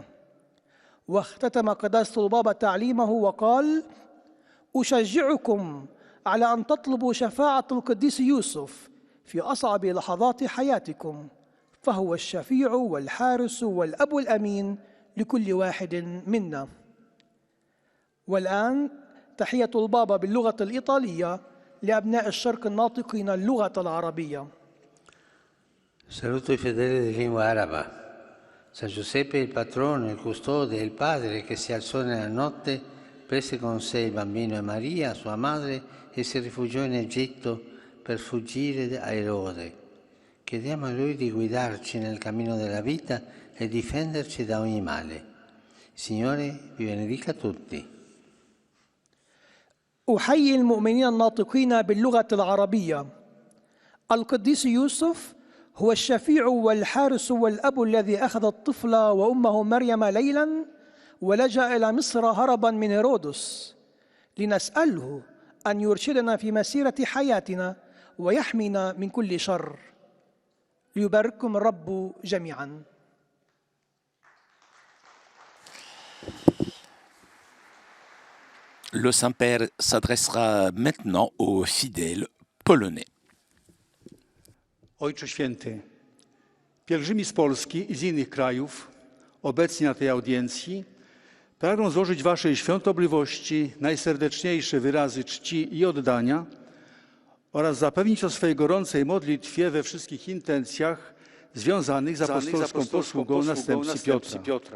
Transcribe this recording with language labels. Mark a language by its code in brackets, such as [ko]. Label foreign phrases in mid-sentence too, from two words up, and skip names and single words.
[ar] واختتم قداسة البابا تعليمه وقال: أشجعكم على أن تطلبوا شفاعة القديس يوسف في أصعب لحظات حياتكم، فهو الشفيع والحارس والأب الأمين لكل واحد منا. والآن تحية البابا باللغة الإيطالية لأبناء الشرق الناطقين اللغة العربية. [it] Saluto i fedeli di lingua araba. San Giuseppe, il patrono, il custode e il padre che si alzò nella notte, prese con sé il bambino e Maria, sua madre, e si rifugiò in Egitto per fuggire a Erode. Chiediamo a Lui di guidarci nel cammino della vita e difenderci da ogni male. Il Signore vi benedica tutti. [ar] أحيي المؤمنين الناطقين باللغة العربية. القديس يوسف هو الشفيع والحارس والأب الذي أخذ الطفل وأمه مريم ليلا ولجأ إلى مصر هربا من هيرودس، لنسأله أن يرشدنا في مسيرة حياتنا ويحمينا من كل شر. ليبارككم الرب جميعا. [fr] Le Saint-Père s'adressera maintenant aux fidèles polonais. [pl] Ojcze Święty, pielgrzymi z Polski i z innych krajów obecni na tej audiencji pragną złożyć Waszej świątobliwości najserdeczniejsze wyrazy czci i oddania oraz zapewnić o swej gorącej modlitwie we wszystkich intencjach związanych z apostolską posługą następcy Piotra.